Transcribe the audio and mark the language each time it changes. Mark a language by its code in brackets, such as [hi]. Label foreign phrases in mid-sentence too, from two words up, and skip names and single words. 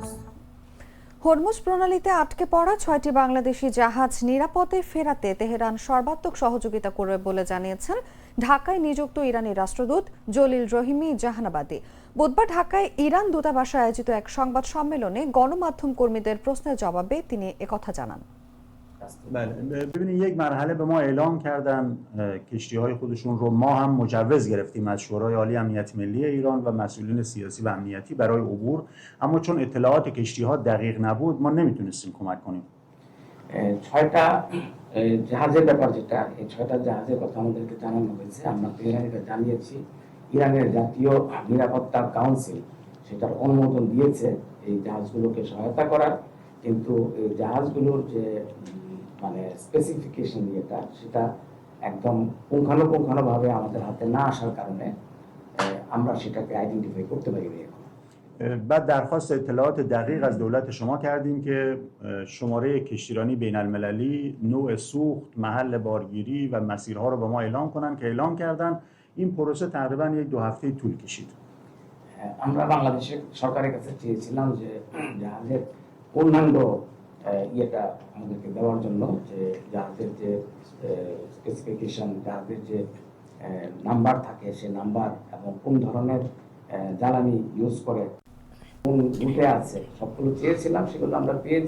[bn] হরমুজ প্রণালীতে আটকে পড়া 6টি বাংলাদেশি জাহাজ নিরাপদে ফেরাতে তেহরান সর্বাত্মক সহযোগিতা করবে বলে জানিয়েছেন ঢাকায় নিযুক্ত ইরানি রাষ্ট্রদূত জলিল রহিমি জাহানাবাদী। বুধবার ঢাকায় ইরান দূতাবাসে আয়োজিত এক সংবাদ সম্মেলনে গণমাধ্যম কর্মীদের প্রশ্নের জবাবে তিনি একথা জানান। [fa] ببینید یک مرحله به ما اعلام کردن کشتی‌های خودشون رو، ما هم مجوز گرفتیم از شورای عالی امنیت ملی ایران و مسئولین سیاسی و امنیتی برای عبور، اما چون اطلاعات کشتی‌ها دقیق نبود ما نمیتونستیم کمک کنیم. [bn] 6টা জাহাজের ব্যাপার, যেটা এই 6টা জাহাজের কথা আমাদেরকে জানানো হয়েছে, আমরা তেহরানকে জানিয়েছি ইরানের জাতীয় নিরাপত্তা কাউন্সিল সেটার অনুমোদন দিয়েছে এই জাহাজগুলোকে সহায়তা করার, কিন্তু এই জাহাজগুলোর যে মানে স্পেসিফিকেশন যেটা সেটা একদম পুঙ্খানুপুঙ্খানুভাবে আমাদের হাতে না আসার কারণে আমরা সেটাকে আইডেন্টিফাই করতে পারিনি এখন। [fa] بعد درخواست اطلاعات دقیق از دولت شما کردیم که شماره کشتیرانی بین المللی، نوع سوخت، محل بارگیری و مسیرها رو به ما اعلام کنن که اعلام کردن. این پروسه تقریبا 1-2 هفته طول کشید. [bn] আমরা বাংলাদেশের সরকারের কাছে চেয়েছিলাম যে জাহাজের পূর্ণাঙ্গ ইয়েটা আমাদেরকে দেওয়ার জন্য, যে জাহাজের যে স্পেসিফিকেশন, জাহাজের যে নাম্বার থাকে সে নাম্বার এবং কোন ধরনের জ্বালানি ইউজ করে, কোন রুটে আছে, সবগুলো চেয়েছিলাম, সেগুলো আমরা পেয়েছি।